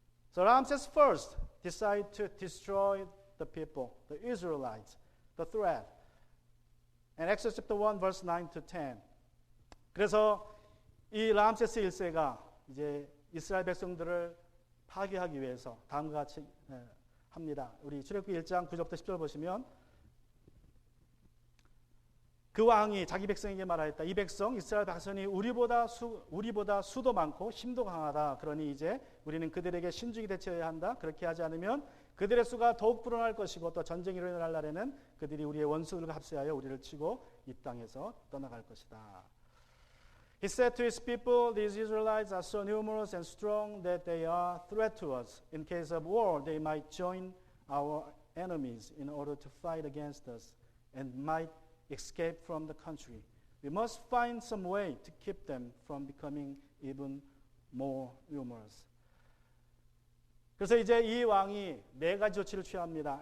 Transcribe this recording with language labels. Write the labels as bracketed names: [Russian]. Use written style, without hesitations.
[English] So Ramses first decided to destroy the people, the Israelites, the threat. And Exodus chapter 1, verse 9 to 10. [Korean] 그래서 이 람세스 1세가 이제 이스라엘 백성들을 파괴하기 위해서 다음과 같이 합니다. 우리 출애굽기 1장 9절부터 10절 보시면 그 왕이 자기 백성에게 말하였다. 이 백성 이스라엘 백성이 우리보다 수도 많고 힘도 강하다. 그러니 이제 우리는 그들에게 신중히 대처해야 한다. 그렇게 하지 않으면 그들의 수가 더욱 불어날 것이고 또 전쟁이 일어날 날에는 그들이 우리의 원수들과 합세하여 우리를 치고 이 땅에서 떠나갈 것이다. [English] He said to his people, these Israelites are so numerous and strong that they are a threat to us. In case of war, they might join our enemies in order to fight against us and might escape from the country. We must find some way to keep them from becoming even more numerous. [Korean] 그래서 이제 이 왕이 네 가지 조치를 취합니다.